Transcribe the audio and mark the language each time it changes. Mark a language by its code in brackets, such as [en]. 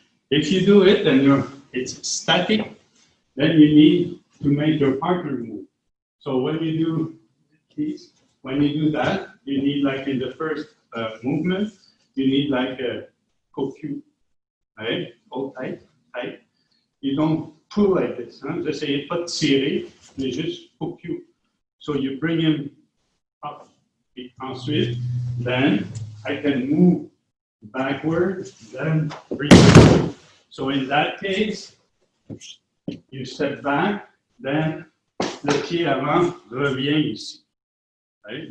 [en] If you do it, then it's static, then you need to make your partner move. So when you do these, when you do that, you need, like in the first movement, you need like a cocu, right? Hold tight, tight. You don't pull like this. Hein? [fr] J'essayais pas de tirer, mais juste cocu. [en] So you bring him up. Ensuite, then I can move backward, then bring him. So in that case, you step back, then [fr] le pied avant revient ici. [en] Right?